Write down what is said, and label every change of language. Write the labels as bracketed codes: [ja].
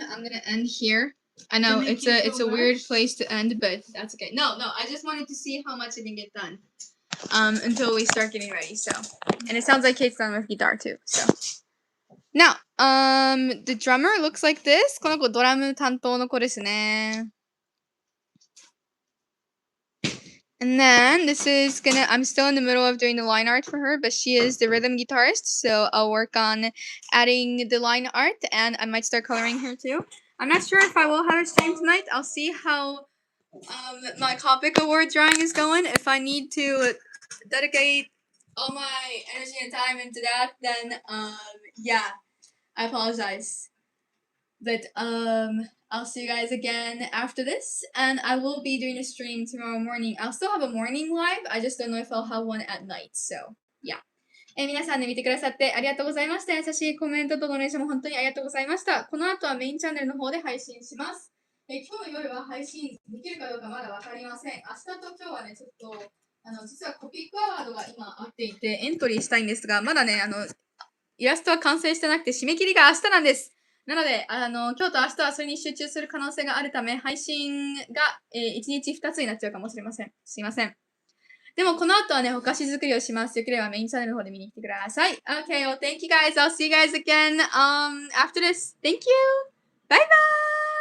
[en] I'm gonna end here. I know it's a weird place to end, but that's okay. No, I just wanted to see how much I can get done. until we start getting ready. So, and it sounds like Kate's done with guitar too. So, now, the drummer looks like this. [ja] この子ドラム担当の子ですね。 [en] And then I'm still in the middle of doing the line art for her, but she is the rhythm guitarist, so I'll work on adding the line art, and I might start coloring her too. I'm not sure if I will have a stream tonight. I'll see how my Copic Award drawing is going. If I need to dedicate all my energy and time into that, then yeah, I apologize. But I'll see you guys again after this, and I will be doing a stream tomorrow morning. I'll still have a morning live. I just don't know if I'll have one at night. So yeah. [ja] 皆さんね、見てくださってありがとうございました。優しいコメントとドネーションも本当にありがとうございました。この後はメインチャンネルの方で配信します。今日の夜は配信できるかどうかまだわかりません。明日と今日はね、ちょっと実はコピックアワードが今あっていてエントリーしたいんですが、まだね、イラストは完成してなくて締め切りが明日なんです。なので、今日と明日はそれに集中する可能性があるため、配信が、1日2つになっちゃうかもしれません。すいません。でも、この後はね、お菓子作りをします。よければメインチャンネルの方で見に来てください。 [en] Okay, well, thank you guys. I'll see you guys again, after this. Thank you! Bye bye!